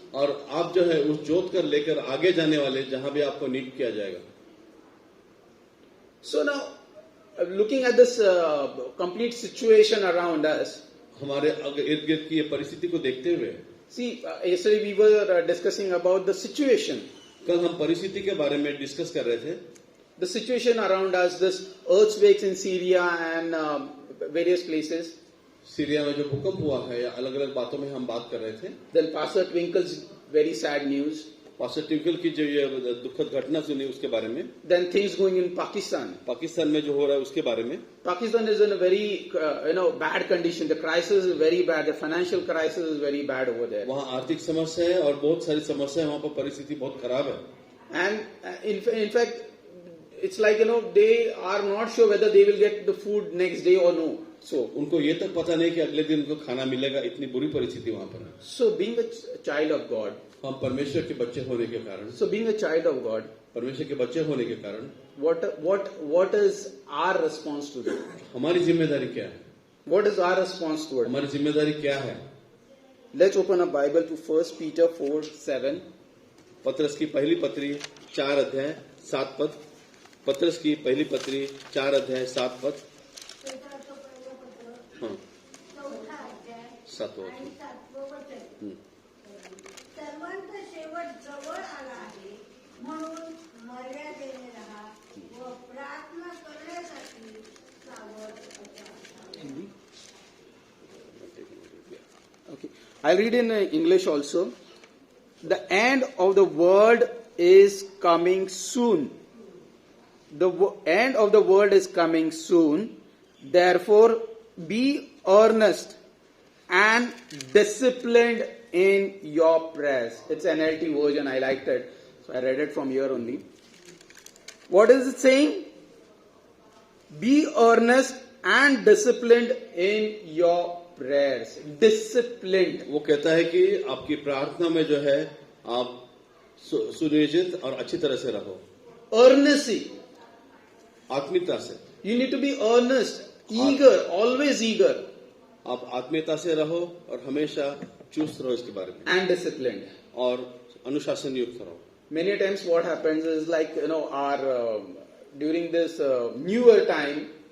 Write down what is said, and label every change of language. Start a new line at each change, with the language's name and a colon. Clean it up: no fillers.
Hindi: और आप जो है उस जोत कर लेकर आगे जाने वाले जहां भी आपको नियुक्त किया जाएगा.
English: So now, looking at this complete situation around us,
Hindi: हमारे इर्द गिर्द की ये परिस्थिति को देखते हुए,
English: see, yesterday we were discussing about the situation.
Hindi: कल हम परिस्थिति के बारे में डिस्कस कर रहे थे.
English: The situation around us, this earthquakes in Syria and various places.
Hindi: Syria में जो भूकंप हुआ है या अलग अलग बातों में हम बात कर रहे थे.
English: Then Pastor Twinkle's very sad news.
Hindi: Pastor twinkle की जो ये दुखद घटना सुनी उसके बारे में.
English: Then things going in Pakistan.
Hindi: Pakistan में जो हो रहा है उसके बारे में.
English: Pakistan is in a very bad condition. The crisis is very bad. The financial crisis is very bad over there.
Hindi: वहाँ आर्थिक समस्या है और बहुत सारी समस्या है. वहाँ पर परिस्थिति बहुत खराब है.
English: And in fact, it's like they are not sure whether they will get the food next day or no. So
Hindi: उनको ये तक पता नहीं कि अगले दिन उनको खाना मिलेगा. इतनी बुरी परिस्थिति वहाँ पर है.
English: So being a child of God.
Hindi: हम परमेश्वर के बच्चे होने के कारण,
English: So being a child of God.
Hindi: परमेश्वर के बच्चे होने के कारण
English: What is our response to that?
Hindi: हमारी जिम्मेदारी क्या है?
English: What is our response to it?
Hindi: हमारी जिम्मेदारी क्या है?
English: Let's open a Bible to 1 Peter 4:7.
Hindi: पत्रस की पहली पत्री 4 अध्याय 7 पद. पत्रस की पहली पत्री 4 अध्याय 7 पद.
Marathi: पेत्राचं पहिलं पत्र,
Hindi: हाँ,
Marathi: 4था अध्याय 7 आणि 7वं वचन. सर्वांचा शेवट जवळ आला आहे, म्हणून मर्यादेने राहा व प्रार्थना करण्यासाठी सावध असा.
English: Okay. I'll read in English also. The end of the world is coming soon. The end of the world is coming soon. Therefore, be earnest and disciplined in your prayers. It's NLT version. I liked it. So I read it from here only. What is it saying? Be earnest and disciplined in your prayers. Disciplined.
Hindi: वो कहता है कि आपकी प्रार्थना में जो है आप सुनियोजित और अच्छी तरह से रहो.
English: Earnestly.
Hindi: आत्मिकता से.
English: You need to be earnest, eager, always eager.
Hindi: आप आत्मीयता से रहो और हमेशा चुस्त रहो इसके बारे में,
English: and disciplined.
Hindi: और अनुशासन युक्त रहो.
English: Many times what happens is like, our during this newer time,